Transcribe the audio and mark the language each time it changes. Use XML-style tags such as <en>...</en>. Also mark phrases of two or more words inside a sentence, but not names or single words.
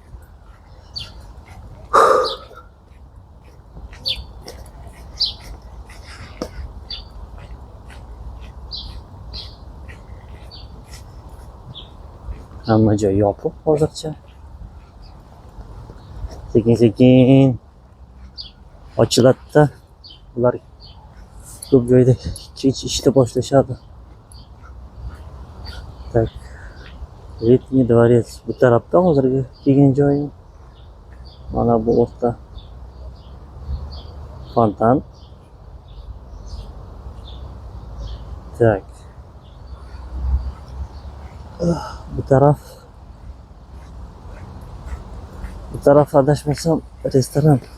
<uz>Hamma joy yopiq hozircha. Sekin-sekin ochiladi. Ular ko'p joyda ishni boshlashadi.</uz> <ru>Так. Летний дворец.</ru> <uz>Bu tarafda hozirgi kelgan joyim. Mana bu o'rta fontan.</uz> <ru>Так.</ru> <uz>Bu taraf Bu taraf adashmasam restoran.</uz>